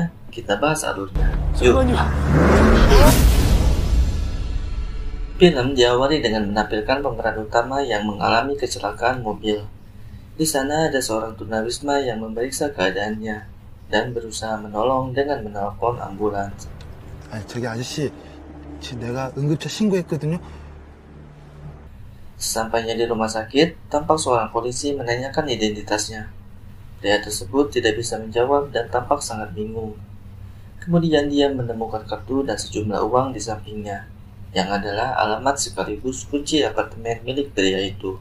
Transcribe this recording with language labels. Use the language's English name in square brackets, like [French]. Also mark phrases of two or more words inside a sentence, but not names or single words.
[Indonesian] Kita bahas alurnya. Yuk! Film diawali dengan menampilkan pemeran utama yang mengalami kecelakaan mobil. Di sana ada seorang tunawisma yang memeriksa keadaannya dan berusaha menolong dengan menelpon ambulans. [Korean] 저기 아저씨, 지금 내가 응급차 신고했거든요. [Indonesian] Sesampainya di rumah sakit, tampak seorang polisi menanyakan identitasnya. Pria tersebut tidak bisa menjawab dan tampak sangat bingung. Kemudian dia menemukan kartu dan sejumlah uang di sampingnya, yang adalah alamat sekaligus kunci apartemen milik pria itu.